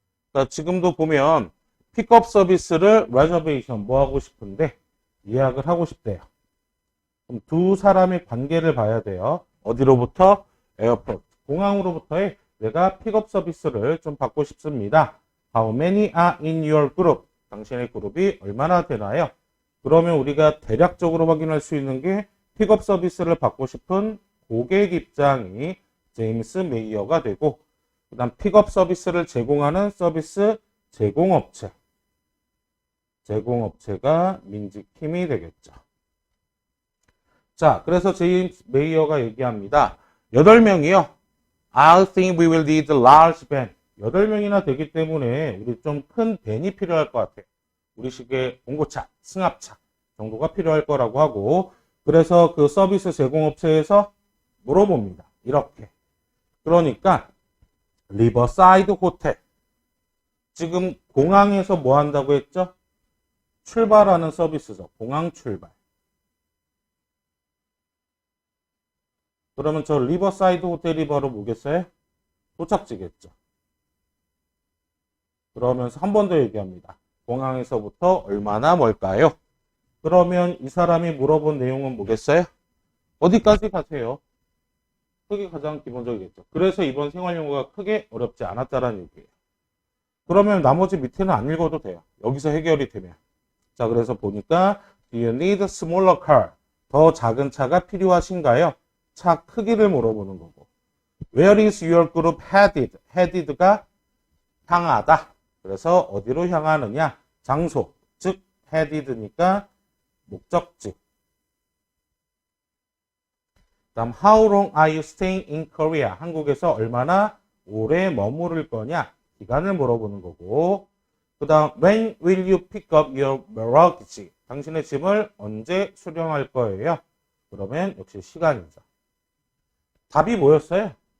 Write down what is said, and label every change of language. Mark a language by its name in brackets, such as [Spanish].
[Korean] 그러니까 지금도 보면 픽업 서비스를 reservation 뭐 하고 싶은데 예약을 하고 싶대요. 그럼 두 사람의 관계를 봐야 돼요. 어디로부터? 에어포트, 공항으로부터의 내가 픽업 서비스를 좀 받고 싶습니다. [English] How many are in your group? [Korean] 당신의 그룹이 얼마나 되나요? 그러면 우리가 대략적으로 확인할 수 있는 게 픽업 서비스를 받고 싶은 고객 입장이 제임스 메이어가 되고, 그 다음 픽업 서비스를 제공하는 서비스 제공업체가 민지킴이 되겠죠. 자, 그래서 제임스 메이어가 얘기합니다. 8명이요. [English] I think we will need a large van. [Korean] 8명이나 되기 때문에 우리 좀 큰 밴이 필요할 것 같아요. 우리식의 봉고차, 승합차 정도가 필요할 거라고 하고, 그래서 그 서비스 제공업체에서 물어봅니다. 이렇게. 그러니까 리버사이드 호텔. 지금 공항에서 뭐 한다고 했죠? 출발하는 서비스죠. 공항 출발. 그러면 저 리버사이드 호텔이 바로 뭐겠어요? 도착지겠죠. 그러면서 한 번 더 얘기합니다. 공항에서부터 얼마나 멀까요? 그러면 이 사람이 물어본 내용은 뭐겠어요? 어디까지 가세요? 그게 가장 기본적이겠죠. 그래서 이번 생활용어가 크게 어렵지 않았다라는 얘기예요. 그러면 나머지 밑에는 안 읽어도 돼요. 여기서 해결이 되면. 자, 그래서 보니까 [English] Do you need a smaller car? [Korean] 더 작은 차가 필요하신가요? 차 크기를 물어보는 거고. [English] Where is your group headed? [Korean] headed가 향하다. 그래서 어디로 향하느냐? 장소. 즉 headed니까 목적지. [English] 다음 How long are you staying in Korea? [Korean] 한국에서 얼마나 오래 머무를 거냐? 기간을 물어보는 거고. 그 다음 [English] When will you pick up your luggage? [Korean] 당신의 짐을 언제 수령할 거예요? 그러면 역시 시간이죠. 답이 뭐였어요?